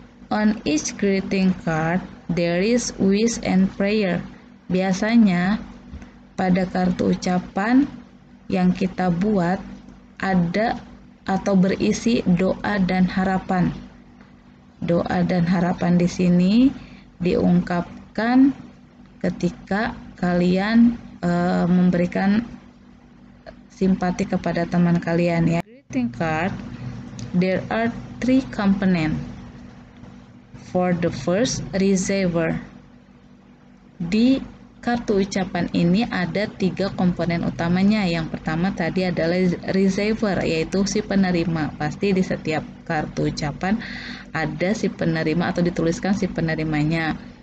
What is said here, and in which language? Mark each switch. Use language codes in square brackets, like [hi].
[en] On each greeting card, there is wish and prayer. [id] Biasanya, pada kartu ucapan yang kita buat ada atau berisi doa dan harapan. Doa dan harapan di sini diungkapkan ketika kalian memberikan simpati kepada teman kalian, ya. [en] Greeting card, there are 3 components. For the first, receiver. [id] Di kartu ucapan ini ada 3 komponen utamanya. Yang pertama tadi adalah receiver, yaitu si penerima. Pasti di setiap kartu ucapan ada si penerima atau dituliskan si penerimanya.